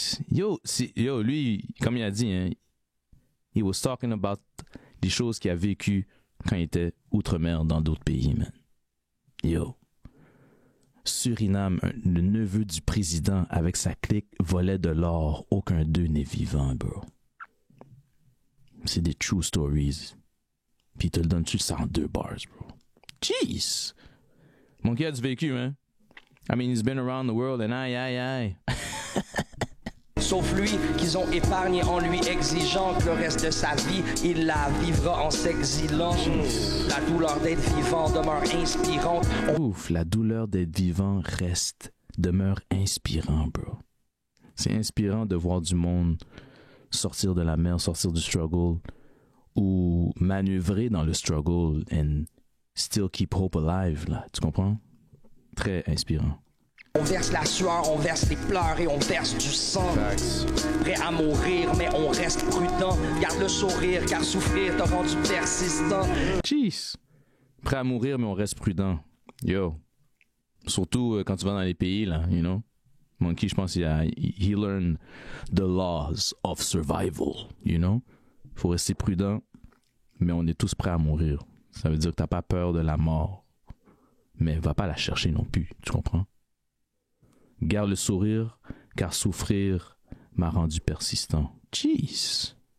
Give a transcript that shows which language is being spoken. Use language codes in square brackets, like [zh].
[fr] Yo, lui, comme il a dit, hein, [en] he was talking about [fr] des choses qu'il a vécues quand il était outre-mer dans d'autres pays, man. Yo. Suriname, le neveu du président avec sa clique volait de l'or, aucun d'eux n'est vivant, bro. C'est des true stories. Puis il te le donne-tu ça en 2 bars, bro. Jeez! Mon gars a du vécu, hein? [en] I mean, he's been around the world and aïe. [fr] Sauf lui, qu'ils ont épargné en lui, exigeant que le reste de sa vie, il la vivra en s'exilant. La douleur d'être vivant demeure inspirante. Ouf, la douleur d'être vivant demeure inspirant, bro. C'est inspirant de voir du monde sortir de la mer, sortir du struggle, ou manœuvrer dans le struggle [en] and still keep hope alive, [fr] là. Tu comprends? Très inspirant. On verse la sueur, on verse les pleurs et on verse du sang. Prêt à mourir, mais on reste prudent. Garde le sourire, car souffrir t'a rendu persistant. Jeez! Prêt à mourir, mais on reste prudent. Yo! Surtout quand tu vas dans les pays, là, [en] you know? Monkey, [fr] je pense, [en] he learned the laws of survival, you know? [fr] Faut rester prudent, mais on est tous prêts à mourir. Ça veut dire que t'as pas peur de la mort, mais va pas la chercher non plus, tu comprends? Garde le sourire, car souffrir m'a rendu persistant. Jeez!